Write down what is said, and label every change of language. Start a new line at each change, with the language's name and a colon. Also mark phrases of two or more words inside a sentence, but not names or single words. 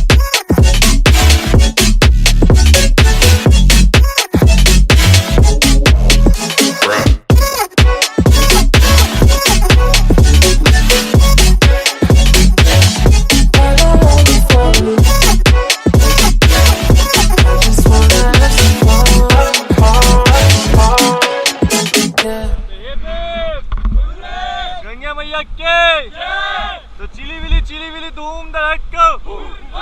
English: I don't wanna fall in love. I just wanna have some fun. Yeah.
Hindi: गंगा मैया के तो चिली विली धूम धड़क